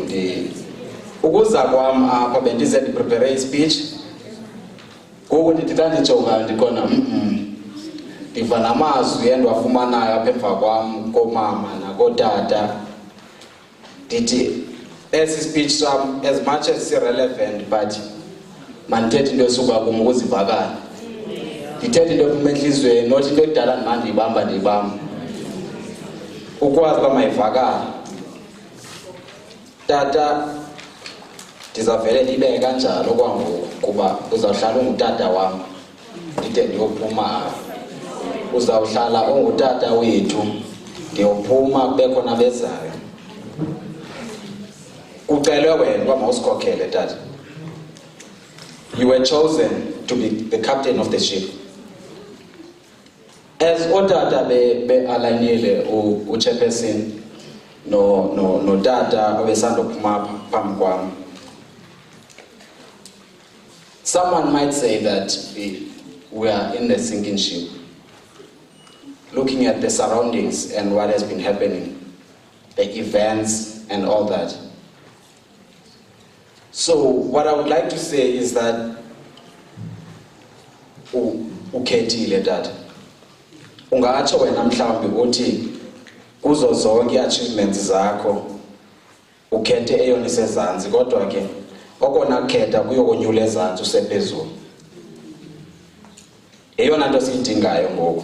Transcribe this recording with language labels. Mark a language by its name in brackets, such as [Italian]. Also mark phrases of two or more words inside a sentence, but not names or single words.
[Xhosa] Ukuza kwam apha bendize ndiprepare i-speech. Ngoku ndithi xa ndijonga ndikhona ndiva namazwi endiwafumanayo apha emva kwam koomama nakootata. Ndithi esi speech sam [English] as much as irrelevant [Xhosa] but mandithethe into esuka kum ukuzivakala. Ndithethe into ephuma entliziyweni not into ekudala ndiyibamba. Ukwazi uba mayivakala. Tata ndizavele ndibeke kanjalo kwangoku kuba uzawuhlala ungutata wam ndide ndiyophuma. Uzawuhlala ungutata wethu ndiyophuma kube khona bezayo. Kucelwe wena uba mawusikhokhele tata. [English] you were chosen to be the captain of the ship. [Xhosa] As otata be alanile u chairperson no data obesando phuma phambi kwami. [English] Someone might say that we are in the sinking ship, looking at the surroundings and what has been happening, the events and all that. So what I would like to say is that ukhethile dad. [Xhosa] Ungatsho wena mhlawumbi uthi kuzo zonke achievements zakho ukhethe eyona isezantsi, kodwa ke okona khetha kuyokonyula ezantsi usephezulu. Eyona nto siyidingayo ngoku.